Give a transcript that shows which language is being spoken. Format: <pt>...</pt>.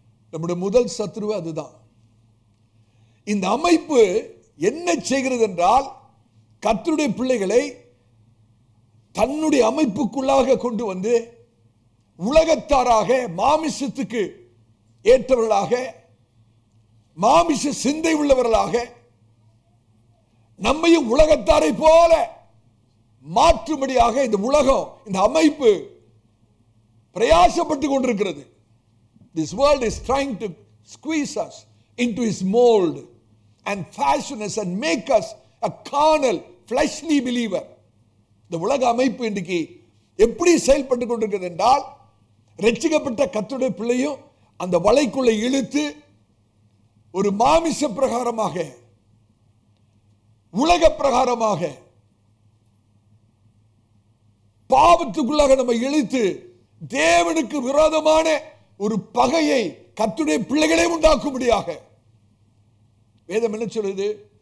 <ta>நம்முடைய முதல் சத்துரு அதுதான். இந்த அமைப்பு என்ன செய்கிறது என்றால், கர்த்தருடைய பிள்ளைகளை தன்னுடைய அமைப்புக்குள்ளாக கொண்டு வந்து உலகத்தாராக, மாமிசத்துக்கு ஏற்றவர்களாக, மாமிச சிந்தை உள்ளவர்களாக, நம்மையும் உலகத்தாரை போல மாற்றும்படியாக இந்த உலகம், இந்த அமைப்பு பிரயாசப்பட்டு கொண்டிருக்கிறது.</ta> <en>This world is trying to squeeze us into its mold and fashion us and make us a carnal, fleshly believer.</en> <ta>இந்த உலக அமைப்பு இன்றைக்கு எப்படி செயல்பட்டு கொண்டிருக்கிறது என்றால், ரட்சிக்கப்பட்ட கர்த்தருடைய பிள்ளையும் அந்த வலைக்குள்ள இழுத்து ஒரு மாமிச பிரகாரமாக, உலக பிரகாரமாக, பாவத்துக்குள்ளாக நம்ம இழுத்து தேவனுக்கு விரோதமான ஒரு பகையை கர்த்தருடைய பிள்ளைகளே உண்டாக்கும்படியாக. வேதம் என்ன சொல்லுது?</ta>